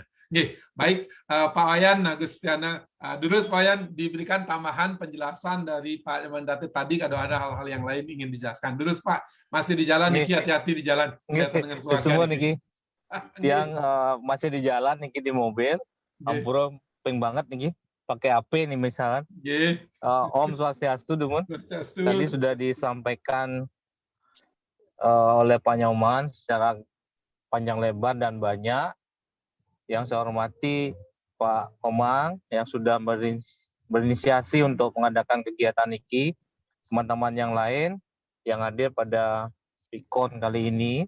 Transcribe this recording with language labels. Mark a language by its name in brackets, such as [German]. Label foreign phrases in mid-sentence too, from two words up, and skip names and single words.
[Indonesian] Oke, baik Pak Wayan Agustiana, dulu Pak Wayan diberikan tambahan penjelasan dari Pak Nyomandarte tadi kalau ada hal-hal yang lain ingin dijelaskan. Dulu Pak, masih di jalan Niki, hati-hati di jalan. Dengan keluarga semua Niki. Yang masih di jalan Niki di mobil, [Balinese] ampura ping banget [Indonesian] Niki. Pakai HP nih misalnya. [Balinese] Om Swastiastu, Dumun. [Indonesian] Tadi sudah disampaikan oleh Pak Nyoman secara panjang lebar dan banyak. Yang saya hormati Pak Komang yang sudah berinisiasi untuk mengadakan kegiatan ini, teman-teman yang lain yang hadir pada PIKON kali ini.